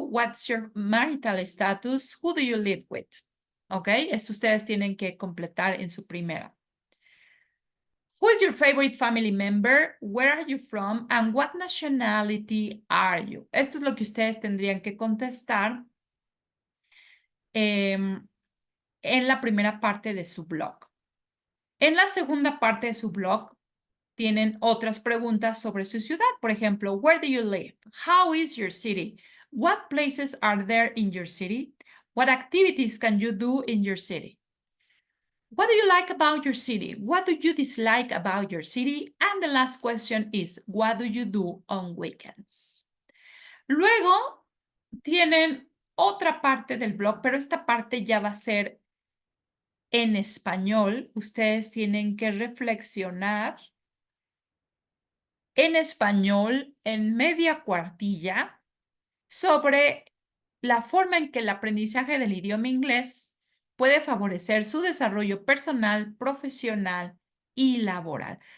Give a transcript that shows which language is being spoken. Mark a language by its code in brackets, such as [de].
[en] What's your marital status? Who do you live with? ¿Ok? [es] Esto ustedes tienen que completar en su primera. [en] Who is your favorite family member? Where are you from? And what nationality are you? [es] Esto es lo que ustedes tendrían que contestar en la primera parte de su blog. En la segunda parte de su blog tienen otras preguntas sobre su ciudad. Por ejemplo, [en] where do you live? How is your city? What places are there in your city? What activities can you do in your city? What do you like about your city? What do you dislike about your city? And the last question is, what do you do on weekends? [es] Luego tienen otra parte del blog, pero esta parte ya va a ser en español. Ustedes tienen que reflexionar en español en media cuartilla sobre la forma en que el aprendizaje del idioma inglés puede favorecer su desarrollo personal, profesional y laboral.